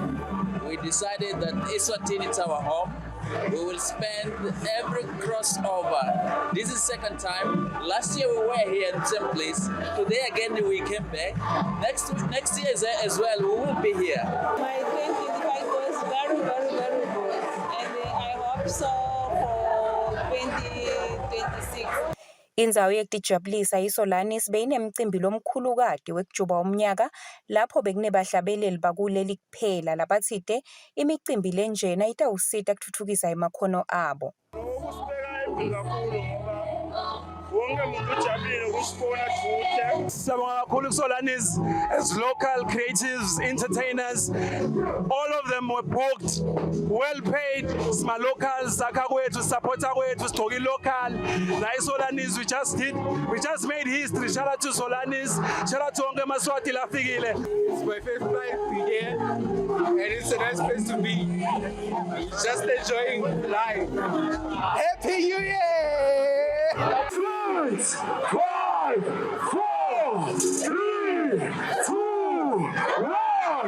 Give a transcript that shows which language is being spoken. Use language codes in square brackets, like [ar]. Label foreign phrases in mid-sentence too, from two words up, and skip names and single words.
[en] We decided that Eswatini is our home. We will spend every crossover. This is second time. Last year we were here in the same place. Today again we came back. Next year as well we will be here. My 2025 was very good, and I hope so for 2026. [ss] Indzawo yekutijabulisa iSolanis beyinemcimbi lomkhulukade wekujuba umnyaka lapho bekunebahlabeleli bakuleli kuphela labathide imicimbi lenjena itawusita kutfutfukisa emakhono abo. Ukusibeka kakhulu ngoba wonke umuntu ujabulile ukusibona futhi. Siyabonga kakhulu kuSolanis [en] as local creatives, entertainers. All of them were booked, well paid. [ss] Sma locals, sakha kwethu, supporter kwethu, sigcoka local. [en] La iSolanis we just made history. Shout out to Solanis. Shout out to [ss] wonke Maswati lafikile. [en] It's my first time here, and it's a nice place to be. Just enjoying life. Happy New Year! 6, 5, 4, 3, 2, 1.